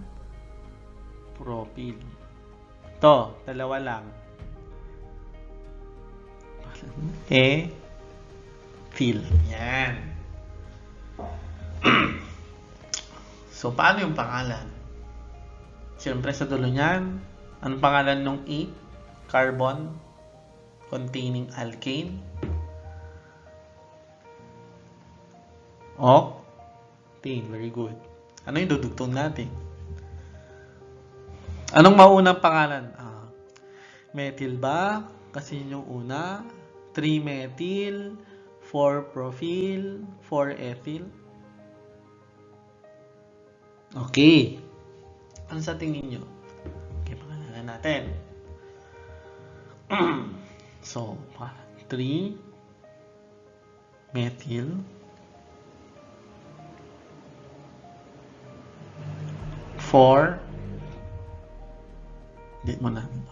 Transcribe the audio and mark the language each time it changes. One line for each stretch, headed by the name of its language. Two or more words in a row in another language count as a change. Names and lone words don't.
Filipino: Propyl. Ito, dalawa lang. Ethyl. Yan. So, paano yung pangalan? Siyempre sa dulo niyan, anong pangalan ng E?
English: Carbon containing alkane. Octane. Very good.
Filipino: Ano yung dudugtong natin? Anong maunang pangalan? Methyl ba? Kasi yun yung una.
English: 3-methyl, 4-propyl, 4-ethyl.
Filipino: Okay. Ano sa tingin nyo? Okay, pangalanan natin. So, 3-methyl, 4, hindi mo na.